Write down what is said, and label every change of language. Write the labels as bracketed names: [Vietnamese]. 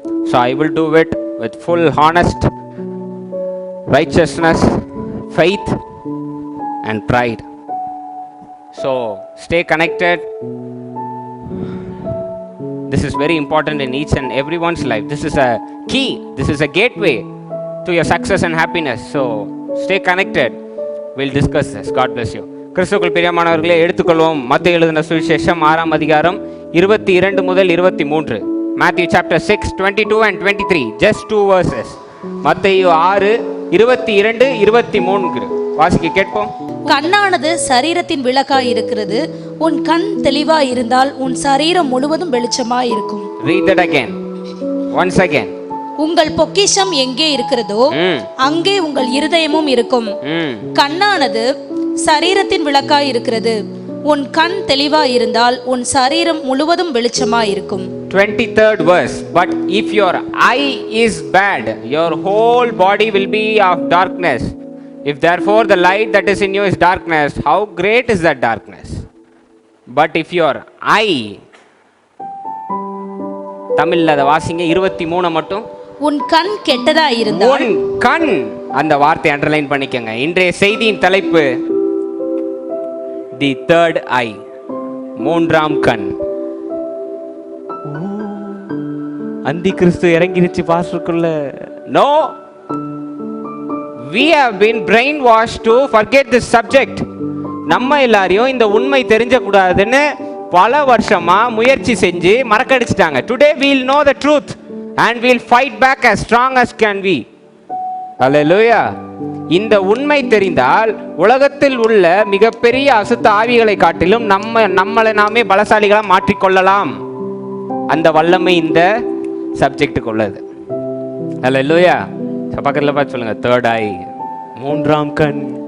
[English] So I will do it with full honest righteousness, faith, and pride. So stay connected. This is very important in each and everyone's life. This is a key. This is a gateway to your success and happiness. So stay connected. We'll discuss this. God bless you. [Tamil] கிறிஸ்துவுக்குள் பிரியமானவர்களே, எடுத்துக்கொள்வோம் மத்தேயு எழுதின சுவிசேஷம் 6ஆம் அதிகாரம் 22 முதல் 23. [English] Matthew chapter 6, 22 and 23. Just 2 verses. [Tamil] மத்தேயு 6, 22, 23. வாசிக்க கேட்போம். கண்ணானது சரீரத்தின் விளக்காய் இருக்கிறது. உன் கண் தெளிவாய் இருந்தால் உன் சரீரம் முழுவதும் வெளிச்சமாய் இருக்கும். [English] Read that again. Once again. [Tamil] உங்கள் பொக்கிஷம் எங்கே இருக்கிறதோ அங்கே உங்கள் இருதயமும் இருக்கும். கண்ணானது சரீரத்தின் விளக்காய் இருக்கிறது. உன் கண் தெளிவாய் இருந்தால் உன் சரீரம் முழுவதும் வெளிச்சமாய் இருக்கும். [English] 23rd verse. But if your eye is bad, your whole body will be of darkness. If therefore the light that is in you is darkness, how great is that darkness? But if your eye, [Tamil] தமிழ்ல அத வாசிங்க 23 மட்டும். உன் கண் கெட்டதா இருந்தால், உன் கண், அந்த வார்த்தை அண்டர்லைன் பண்ணிக்கங்க. இன்றைய செய்தியின் தலைப்பு தி தேர்ட் ஐ, மூன்றாம் கண். அந்தி கிறிஸ்து இறங்கிருச்சு பாஸ்டருக்குள்ள. [English] No, we have been brainwashed to forget this subject. [Tamil] நம்ம எல்லாரையும் இந்த உண்மை தெரிஞ்ச கூடாதுன்னு பல வருஷமா முயற்சி செஞ்சு மறக்கடிச்சிட்டாங்க. [English] Today we'll know the truth and we'll fight back as strong as can be. Hallelujah. [Tamil] இந்த உண்மை தெரிந்தால் உலகத்தில் உள்ள மிகப்பெரிய அசுத்த ஆவிகளை காட்டிலும் நம்மளை நாமே பலசாலிகளா மாற்றிக்கொள்ளலாம். அந்த வல்லமை இந்த சப்ஜெக்டுக்கு உள்ளது. Hallelujah. பக்கத்தில் பார்த்து சொல்லுங்க, தேர்ட் ஐ, மூன்றாம் கண்.